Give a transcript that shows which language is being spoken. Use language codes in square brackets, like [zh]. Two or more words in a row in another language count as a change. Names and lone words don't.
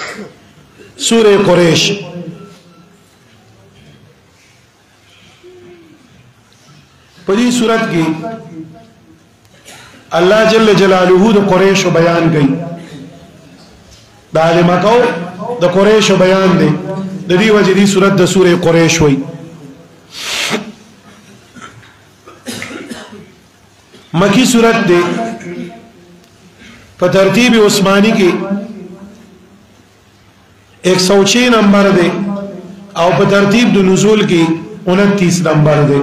[ps] سورہ قریش. پدی صورت کی اللہ [ar] جل جلالہ [ps] د قریش بیان گئی. د اهل مکه د قریش بیان دی. د دې وجه دی صورت د سورہ قریش وای. مکی صورت دی. په ترتیب عثمانی کې 106 نمبر دی او په ترتیب د نزول کې 29 نمبر دی.